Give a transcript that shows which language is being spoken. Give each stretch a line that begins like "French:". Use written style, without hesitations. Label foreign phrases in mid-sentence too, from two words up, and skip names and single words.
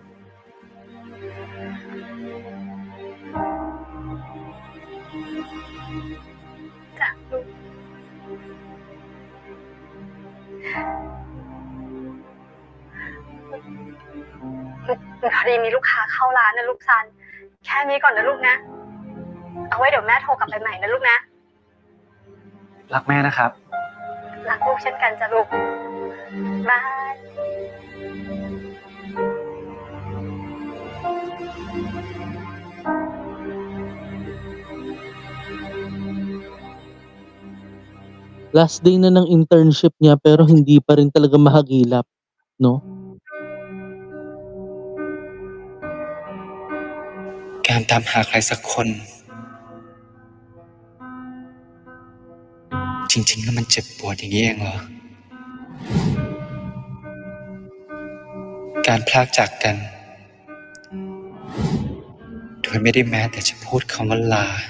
Thai: จ้ะลูกพอดีมีลูกค้าเข้าร้านนะลูกซันแค่นี้ก่อนนะลูกนะเอาไว้เดี๋ยวแม่โทรกลับไปใหม่นะลูกนะ รักแม่นะครับ รักลูกเช่นกันจ้ะลูกบาย
English: Last day
Filipino: na ng internship niya pero hindi pa rin talaga mahagilap, 'no?
Thai: การตามหาใครสักคนจริงๆแล้วมันเจ็บปวดอย่างนี้เองเหรอการพลากจากกันโดยไม่ได้แม้แต่จะพูดคำว่าลา